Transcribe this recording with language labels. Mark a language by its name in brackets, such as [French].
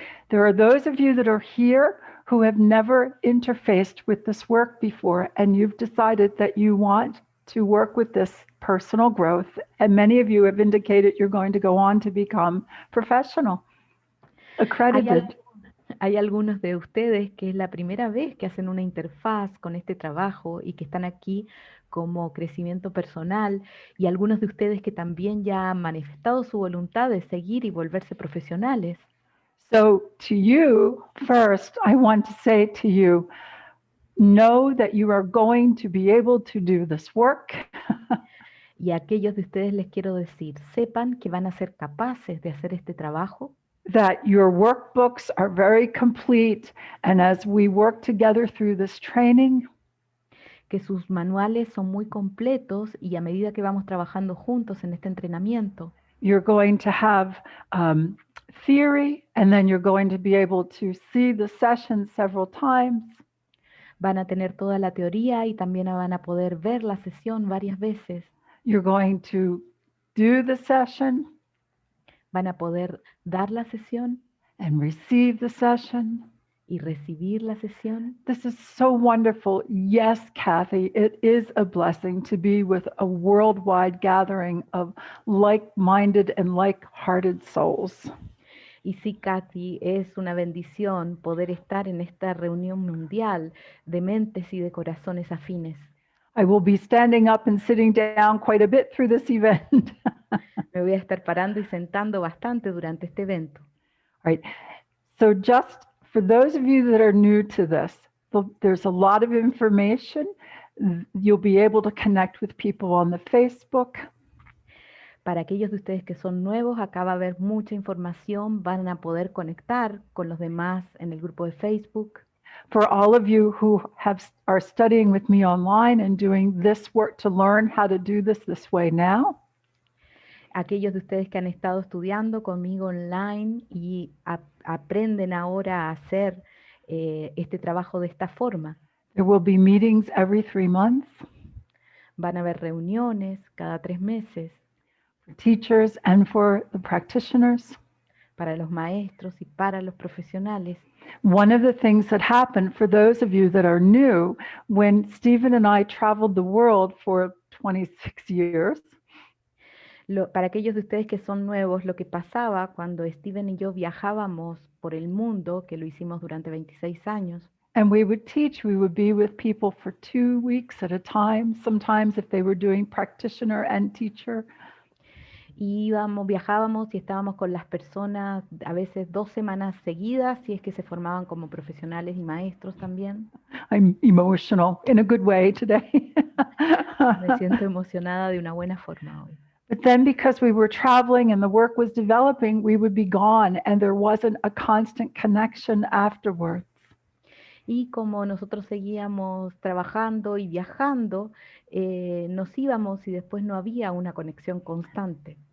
[English] There are those of you that are here who have never interfaced with this work before, and you've decided that you want to work with this personal growth. And many of you have indicated you're going to go on to become professional, accredited. [Spanish] Hay algunos de ustedes que es la primera vez que hacen una interfaz con este trabajo y que están aquí como crecimiento personal, y algunos de ustedes que también ya han manifestado su voluntad de seguir y volverse profesionales. [English] So to you, first, I want to say to you, know that you are going to be able to do this work. [Spanish] Y a aquellos de ustedes les quiero decir, sepan que van a ser capaces de hacer este trabajo, [English] that your workbooks are very complete, and as we work together through this training, [Spanish] que sus manuales son muy completos y a medida que vamos trabajando juntos en este entrenamiento, [English] you're going to have theory, and then you're going to be able to see the session several times. [Spanish] van a tener toda la teoría y también van a poder ver la sesión varias veces. [English] You're going to do the session [Spanish] Van a poder dar la sesión [English] and receive the session. [Spanish] y recibir la sesión. [English] This is so wonderful. Yes, Kathy, it is a blessing to be with a worldwide gathering of like-minded and like-hearted souls. [Spanish] Y sí, Katy, es una bendición poder estar en esta reunión mundial de mentes y de corazones afines. [English] I will be standing up and sitting down quite a bit through this event. [Spanish] Me voy a estar parando y sentando bastante durante este evento. [English] Right. So just for those of you that are new to this, there's a lot of information. You'll be able to connect with people on the Facebook. [Spanish] Para aquellos de ustedes que son nuevos, acá va a haber mucha información, van a poder conectar con los demás en el grupo de Facebook. [English] For all of you who are studying with me online and doing this work to learn how to do this way now. [Spanish] Aquellos de ustedes que han estado estudiando conmigo online y aprenden ahora a hacer este trabajo de esta forma. [English] There will be meetings every 3 months. [Spanish] Van a haber reuniones cada 3 meses. [English] For teachers and for the practitioners. [Spanish] Para los maestros y para los profesionales. [English] One of the things that happened for those of you that are new, when Stephen and I traveled the world for 26 years, [Spanish] para aquellos de ustedes que son nuevos, lo que pasaba cuando Steven y yo viajábamos por el mundo, que lo hicimos durante 26 años, [English] and we would teach, we would be with people for 2 weeks at a time, sometimes if they were doing practitioner and teacher. [Spanish] Viajábamos y estábamos con las personas a veces 2 semanas seguidas, si es que se formaban como profesionales y maestros también. [English] I'm emotional in a good way today. [Spanish] Me siento emocionada de una buena forma hoy. [English] But then because we were traveling and the work was developing, we would be gone and there wasn't a constant connection afterwards. [Spanish] Y como nosotros seguíamos trabajando y viajando, nos íbamos y después no había una conexión constante.